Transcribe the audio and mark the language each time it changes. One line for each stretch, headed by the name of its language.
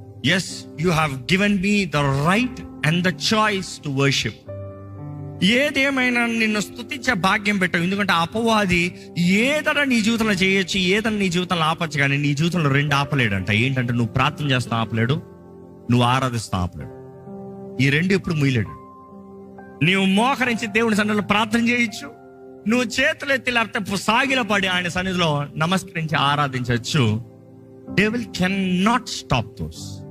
English: Yes, you have given me the right and the choice to worship.
Telugu: ఏదేమైనా నిన్ను స్తుతించే భాగ్యం పెట్టావు. ఎందుకంటే అపవాది ఏదైనా నీ జీవితంలో చేయొచ్చు, ఏదైనా నీ జీవితంలో ఆపచ్చు, కానీ నీ జీవితంలో రెండు ఆపలేడంట. ఏంటంటే నువ్వు ప్రార్థన చేస్తా ఆపలేడు, నువ్వు ఆరాధిస్తా ఆపలేడు. ఈ రెండు ఎప్పుడు ముయ్యలేడు. నీవు మోకరించి దేవుని సన్నిధిలో ప్రార్థన చేయొచ్చు, నువ్వు చేతులు ఎత్తి లేకపోతే సాగిలపడి ఆయన సన్నిధిలో నమస్కరించి ఆరాధించవచ్చు.
English: Devil cannot stop those.